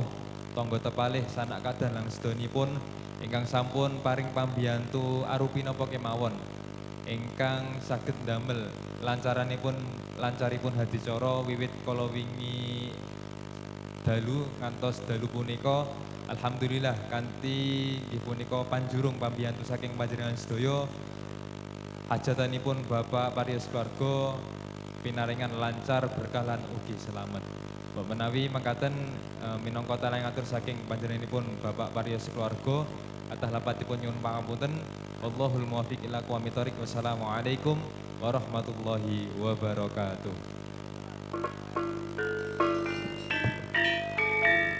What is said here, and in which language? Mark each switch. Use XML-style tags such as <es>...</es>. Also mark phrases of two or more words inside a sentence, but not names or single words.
<jv>tangga tepalih sanak kadah lan sedanipun ingkang sampun paring pambiyantu arupi napa kemawon ingkang saged ndamel lancaripun hadicara wiwit kala wingi dalu ngantos dalu punika alhamdulillah kanthi nggih punika panjurung pambiyantu saking panjenengan sedaya hajatanipun Bapak Pariyos keluarga pinaringan lancar berkah lan ugi selamat. Mbok menawi mangkaten minangka talang atur saking panjenenganipun Bapak Pariyos keluarga kathah lapatipun nyuwun pangapunten.</jv> <ar>والله الموفق إلى أقوم الطريق. والسلام عليكم ورحمة الله وبركاته.</ar>